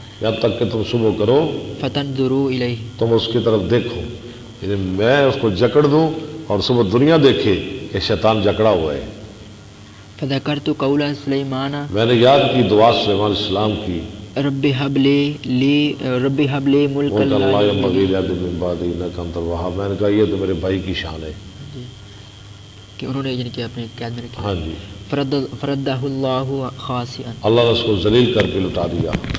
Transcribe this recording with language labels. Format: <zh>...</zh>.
<ur>جب تک کہ تم صبح کرو</ur> <ar>فَتَنْظُرُوا إِلَيْهِ.</ar> <ur>تم اس کی طرف دیکھو. یعنی میں اس کو جکڑ دوں اور صبح دنیا دیکھے کہ شیطان جکڑا ہوا ہے.</ur> <ar>فَذَكَرْتُ قَوْلَ سُلَيْمَانَ.</ar> <ur>میں نے یاد کی دعا سلیمان علیہ السلام کی.</ur> <ar>رب هب لي ملكا لا ينبغي لأحد من بعدي إنك أنت الوهاب.</ar> <ur>میں نے کہا یہ تو میرے بھائی کی شان ہے کہ انہوں نے یعنی کہ اپنے قید میں رکھا. ہاں جی.</ur> <ar>فردہ اللہ خاسئا.</ar> <ur>اللہ نے اس کو ذلیل کر کے لٹا دیا.</ur>